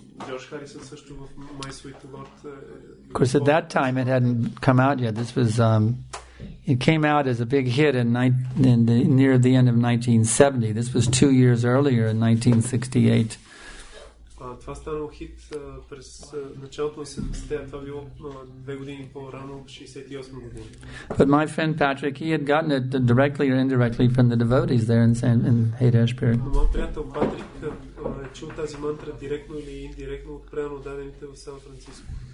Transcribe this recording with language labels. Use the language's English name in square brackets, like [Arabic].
[Bulgarian] George Harrison също в My Sweet Lord. [English] Of course, at that time, it hadn't come out yet. This was it came out as a big hit near the end of 1970. This was 2 years earlier, in 1968. [Bulgarian] Това станало хит през началото на 70-те, това било 2 години по-рано, 68 години. [English] But my friend Patrick, he had gotten it directly or indirectly from the devotees there in Haight-Ashbury. [Bulgarian] Но моят приятел Патрик е чул тази мантра директно или индиректно от преданодадените в Сан Франциско.